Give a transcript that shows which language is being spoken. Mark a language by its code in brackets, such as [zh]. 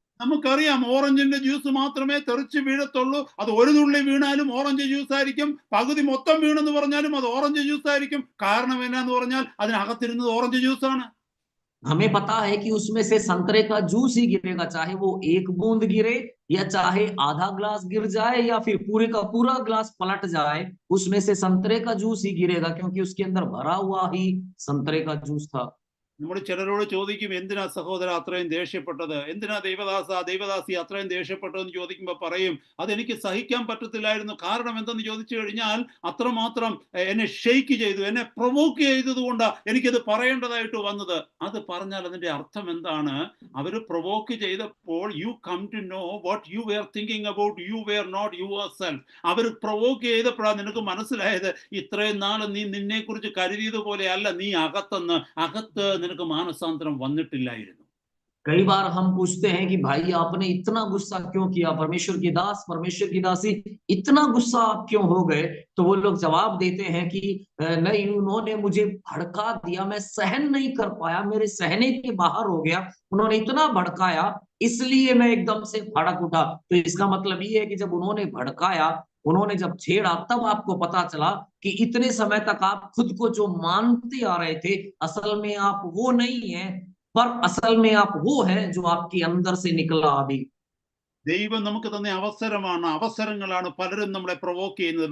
[ml] നമുക്കറിയാം ഓറഞ്ചിന്റെ ജ്യൂസ് മാത്രമേ തെറിച്ച് വീഴത്തുള്ളൂ. അത് ഒരു തുള്ളി വീണാലും ഓറഞ്ച് ജ്യൂസ് ആയിരിക്കും. പകുതി മൊത്തം വീണെന്ന് പറഞ്ഞാലും അത് ഓറഞ്ച് ജ്യൂസ് ആയിരിക്കും. കാരണം എന്നാന്ന് പറഞ്ഞാൽ അതിനകത്തിരുന്നത് ഓറഞ്ച് ജ്യൂസാണ്. [hi] हमें पता है कि उसमें से संतरे का जूस ही गिरेगा, चाहे वो एक बूंद गिरे, या चाहे आधा ग्लास गिर जाए, या फिर पूरे का पूरा ग्लास पलट जाए, उसमें से संतरे का जूस ही गिरेगा, क्योंकि उसके अंदर भरा हुआ ही संतरे का जूस था। [ml] നമ്മൾ ചിലരോട് ചോദിക്കും, എന്തിനാ സഹോദര അത്രയും ദേഷ്യപ്പെട്ടത്, എന്തിനാ ദൈവദാസി അത്രയും ദേഷ്യപ്പെട്ടതെന്ന് ചോദിക്കുമ്പോൾ പറയും, അതെനിക്ക് സഹിക്കാൻ പറ്റത്തില്ലായിരുന്നു. കാരണം എന്തെന്ന് ചോദിച്ചു കഴിഞ്ഞാൽ അത്രമാത്രം എന്നെ ഷെയ്ക്ക് ചെയ്തു, എന്നെ പ്രൊവോക്ക് ചെയ്തതുകൊണ്ടാണ് എനിക്കത് പറയേണ്ടതായിട്ട് വന്നത്. അത് പറഞ്ഞാൽ അതിന്റെ അർത്ഥം എന്താണ്? അവർ പ്രൊവോക്ക് ചെയ്തപ്പോൾ [en] You come to know what you were thinking about you were not yourself. [ml] Our provoke ചെയ്തപ്പോഴാണ് നിനക്ക് മനസ്സിലായത് ഇത്രയും നാൾ നീ നിന്നെ കുറിച്ച് കരുതിയതുപോലെ അല്ല, നീ അകത്ത് നിനക്ക് മാനസാന്തരം വന്നിട്ടില്ലായിരുന്നു. [hi] कई बार हम पूछते हैं कि भाई आपने इतना गुस्सा क्यों किया, परमेश्वर की दास, परमेश्वर की दासी, इतना गुस्सा आप क्यों हो गए? तो वो लोग जवाब देते हैं कि नहीं, उन्होंने मुझे भड़का दिया, मैं सहन नहीं कर पाया, मेरे सहने के बाहर हो गया, उन्होंने इतना भड़काया, इसलिए मैं एकदम से भड़क उठा। तो इसका मतलब ये है कि जब उन्होंने भड़काया, उन्होंने जब छेड़ा, तब आपको पता चला कि इतने समय तक आप खुद को जो मानते आ रहे थे, असल में आप वो नहीं है, पर असल में आप वो है जो आपके अंदर से निकला अभी। [ml] ദൈവം നമുക്ക് തന്ന അവസരങ്ങളാണ് പലരും നമ്മളെ പ്രൊവോക്ക് ചെയ്യുന്നത്.